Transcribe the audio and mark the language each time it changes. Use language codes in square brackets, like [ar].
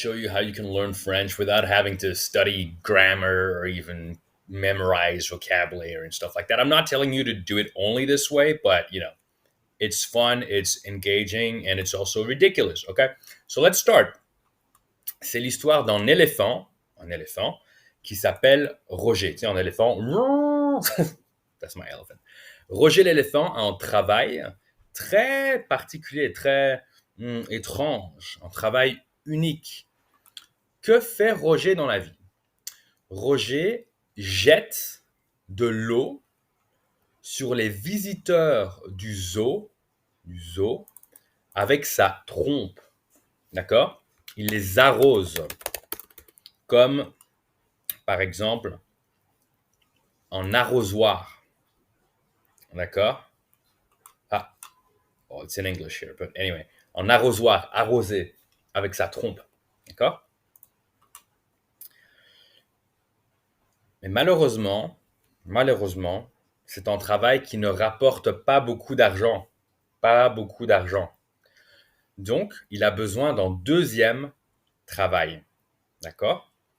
[en] show you how you can learn French without having to study grammar or even memorize vocabulary and stuff like that. I'm not telling you to do it only this way, but it's fun, it's engaging, and it's also ridiculous. Okay, so let's start. [fr] C'est l'histoire d'un éléphant, un éléphant qui s'appelle Roger. Tu sais, un éléphant. [en] That's my elephant. [fr] Roger l'éléphant a un travail très particulier, très étrange, un travail unique. Que fait Roger dans la vie? Roger jette de l'eau sur les visiteurs du zoo avec sa trompe. D'accord? Il les arrose. Comme, par exemple, un arrosoir. D'accord? [en] Ah, oh, it's in English here, but anyway. [fr] Un arrosoir, arrosé avec sa trompe. D'accord? Mais malheureusement, c'est un travail qui ne rapporte pas beaucoup d'argent. Pas beaucoup d'argent. Donc, il a besoin d'un deuxième travail. D'accord?